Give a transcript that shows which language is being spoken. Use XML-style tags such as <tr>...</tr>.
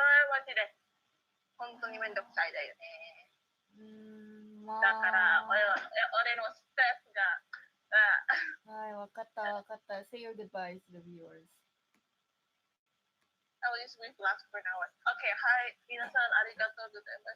<ja>マジで本当にめんどくさいだよね。まだから俺のストレスがはい、わかった。</ja> <en>Say your goodbyes to the viewers. I will just wait last for an hour.</en> <ja>Okay, はい、皆さんありがとうございました。さよなら、アホたち。</ja>